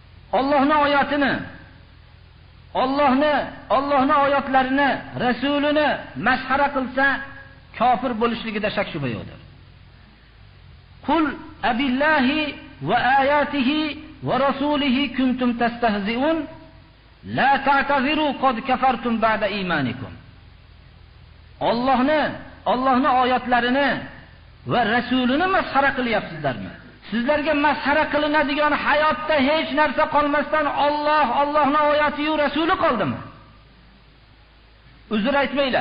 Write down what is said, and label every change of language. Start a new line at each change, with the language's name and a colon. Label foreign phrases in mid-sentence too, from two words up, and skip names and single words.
Uzbek: Allohning oyatini, Allohning oyatlarini, rasulini masxara qilsa, kofir bo'lishligida shak shubha yo'qdir.
Arabic: قل أبالله وآياته ورسوله كنتم تستهزئون لا تعتذروا قد كفرتم بعد إيمانكم.
Uzbek: Allohning oyatlarini va rasulini masxara qilyapsizlarmi? Sizlarga masxara qilinadigan hayotda hech narsa qolmasdan Allohning oyati va rasuli qoldimi? Uzr aytmanglar.